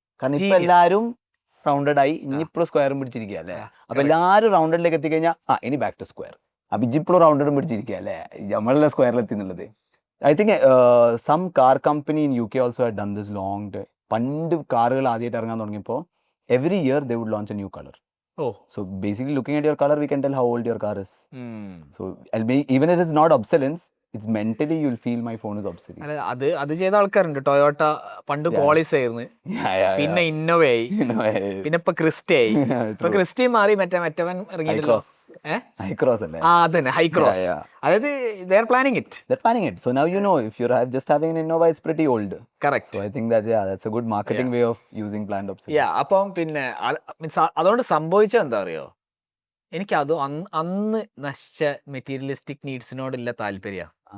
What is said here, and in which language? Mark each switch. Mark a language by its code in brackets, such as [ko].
[ml] കാരണം ഇപ്പൊ എല്ലാരും റൗണ്ടഡ് ആയി, ഇനിയിപ്പോഴും സ്ക്വയറും പിടിച്ചിരിക്കുക അല്ലേ. അപ്പൊ എല്ലാരും റൗണ്ടഡിലേക്ക് എത്തിക്കഴിഞ്ഞാൽ ഇനി ബാക്ക് ടു സ്ക്വയർ. അപ്പൊ ഇജിപ്പോഴും റൗണ്ടഡും പിടിച്ചിരിക്കുക അല്ലേ, നമ്മളെ സ്ക്വയറിലെത്തി എന്നുള്ളത്. [en] I think some car company in UK also had done this long. [ml] പണ്ട് കാറുകൾ ആദ്യമായിട്ട് ഇറങ്ങാൻ തുടങ്ങിയപ്പോൾ [en] Every year they would launch a new colour. So basically looking at your color we can tell how old your car is. So even if it's not obsolescence, it's mentally you'll feel my phone is obsolete. [ml] അത് ചെയ്ത ആൾക്കാരുണ്ട്. Toyota പണ്ട് Qualis ആയിരുന്നു, പിന്നെ ഇന്നോവയായി, പിന്നെ ഇപ്പൊ Crysta ആയി. ഇപ്പൊ ക്രിസ്റ്റ മാറി മറ്റവൻ ഇറങ്ങിയിട്ടല്ലോ, ഹൈക്രോസ് അല്ലേ? അതന്നെ ഹൈക്രോസ്. [en] അതായത് they are planning it. So now you know if you're just having an Innova, it's pretty old. Correct. So I think that's a good marketing way of using planned obsolescence. [ml] അപ്പം പിന്നെ അതുകൊണ്ട് സംഭവിച്ചത് എന്താ അറിയോ, എനിക്കത് അന്ന് നശിച്ച മെറ്റീരിയലിസ്റ്റിക് നീഡ്സിനോടുള്ള താല്പര്യം.